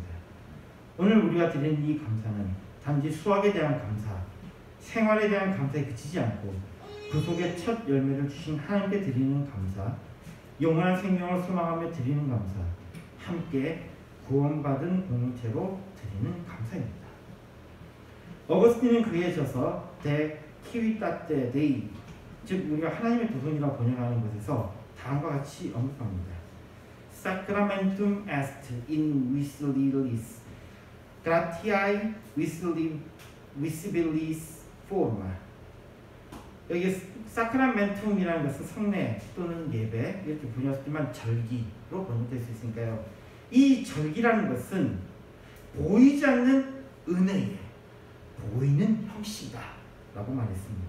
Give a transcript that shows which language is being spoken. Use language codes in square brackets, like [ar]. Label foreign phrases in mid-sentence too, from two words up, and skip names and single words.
[ko] 오늘 우리가 드린 이 감사는 단지 수확에 대한 감사, 생활에 대한 감사에 그치지 않고 그 속에 첫 열매를 주신 하나님께 드리는 감사, 영원한 생명을 소망하며 드리는 감사, 함께 구원받은 공동체로 드리는 감사입니다. 어거스틴은 그에 져서 [la] De Civitate Dei, [ko] 즉 우리가 하나님의 도성이라고 번역하는 것에서 다음과 같이 언급합니다. [la] Sacramentum est in visibilis gratiae visibilis forma. [ko] 여기 사크라멘툼이라는 것은 성례 또는 예배 이렇게 번역했지만 절기로 번역될 수 있으니까요. 이 절기라는 것은 보이지 않는 은혜에 보이는 형식이다 라고 말했습니다.